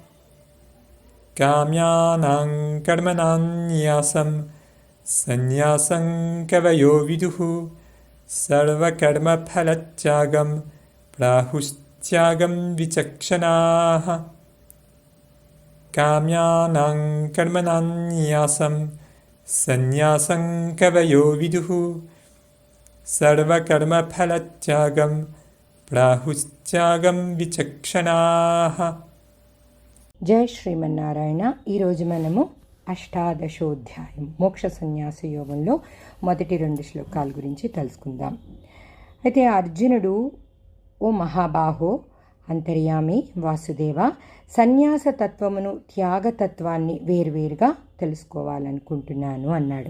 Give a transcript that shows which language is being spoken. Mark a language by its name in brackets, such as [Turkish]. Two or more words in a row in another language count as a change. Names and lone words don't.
[Sanskrit] काम्यानां कर्मणां न्यासं संन्यासं कवयो विदुः, सर्वकर्मफलत्यागं प्राहुस्त्यागं विचक्षणाः। काम्यानां कर्मणां न्यासं संन्यासं कवयो विदुः, सर्वकर्मफलत्यागं प्राहुस्त्यागं विचक्षणाः। [Telugu] జయ శ్రీమన్నారాయణ. ఈరోజు మనము అష్టాదశోధ్యాయం మోక్ష సన్యాస యోగంలో మొదటి 2 శ్లోకాల గురించి తెలుసుకుందాం. అయితే అర్జునుడు, ఓ మహాబాహో, అంతర్యామి వాసుదేవ, సన్యాస తత్వమును త్యాగతత్వాన్ని వేరువేరుగా తెలుసుకోవాలనుకుంటున్నాను అన్నాడు.